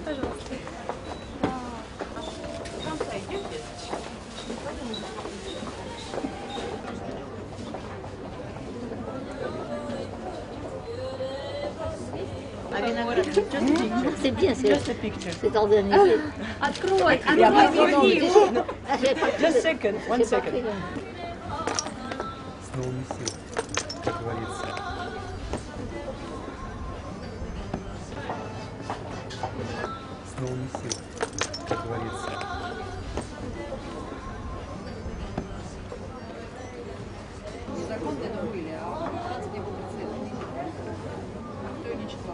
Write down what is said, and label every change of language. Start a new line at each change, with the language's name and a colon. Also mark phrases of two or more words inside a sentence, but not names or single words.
Russian: Пожалуйста.
French: C'est bien, c'est organisé.
Russian: Открой,
English: Just second, one second.
Russian: С новыми силами, как говорится. С новыми силами, как говорится. Незаконно были, а Франция не было цвета. Кто не читал?